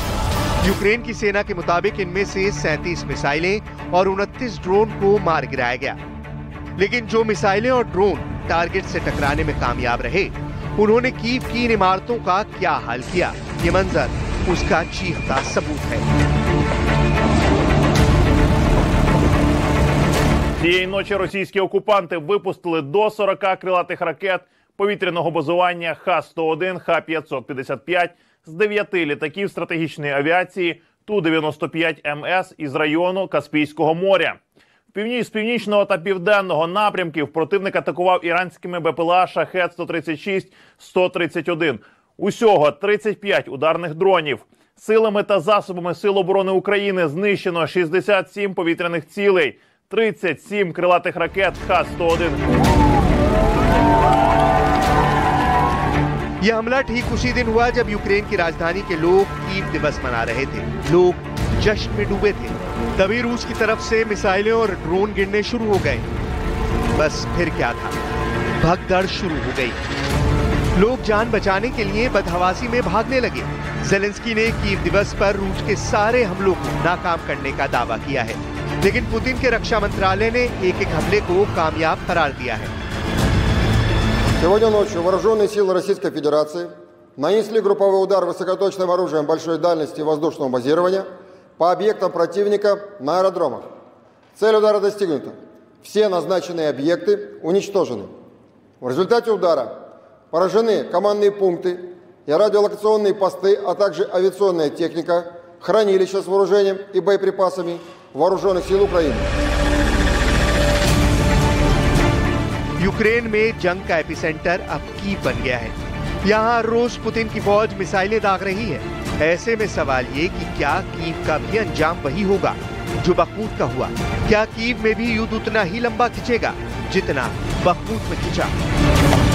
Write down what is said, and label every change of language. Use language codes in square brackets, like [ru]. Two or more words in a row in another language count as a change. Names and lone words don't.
[hi] यूक्रेन की सेना के मुताबिक इनमें से 37 मिसाइलें और 29 ड्रोन को मार गिराया गया। लेकिन जो मिसाइलें और ड्रोन टारगेट से टकराने में कामयाब रहे, उन्होंने कीव की इन इमारतों का क्या हाल किया, ये मंजर उसका चीखता सबूत है। [uk] Цієї ночі російські окупанти випустили до 40 крилатих ракет повітряного базування Х-101, Х-555 з 9 літаків стратегічної авіації Ту-95МС із району Каспійського моря. З північного та південного напрямків противник атакував іранськими БПЛА Шахед-136, 131. Усього 35 ударних дронів. Силами та засобами Сил оборони України знищено 67 повітряних цілей, 37 крилатих ракет Х-101. [hi] यह हमला ठीक उसी दिन हुआ जब यूक्रेन की राजधानी के लोग कीव दिवस मना रहे थे। लोग जश्न में डूबे थे। तभी रूस की तरफ से मिसाइलें और ड्रोन गिरने शुरू हो गए। बस फिर क्या था, भगदड़ शुरू हो गई। लोग जान बचाने के लिए बदहवासी में भागने लगे। ज़ेलेंस्की ने कीव दिवस पर रूस के सारे हमलों को नाकाम करने का दावा किया है, लेकिन पुतिन के रक्षा मंत्रालय ने एक-एक हमले को कामयाब करार दिया है। [ru] Сегодня ночью вооруженные силы Российской Федерации нанесли групповой удар высокоточным оружием большой дальности воздушного базирования по объектам противника на аэродромах. Цель удара достигнута. Все назначенные объекты уничтожены. В результате удара поражены командные пункты и радиолокационные посты, а также авиационная техника, хранилища с вооружением и боеприпасами Вооруженных сил Украины. [hi] यूक्रेन में जंग का एपिसेंटर अब कीव बन गया है। यहाँ रोज पुतिन की फौज मिसाइलें दाग रही है। ऐसे में सवाल ये कि क्या कीव का भी अंजाम वही होगा जो बखमूत का हुआ? क्या कीव में भी युद्ध उतना ही लंबा खिंचेगा जितना बखमूत में खिंचा?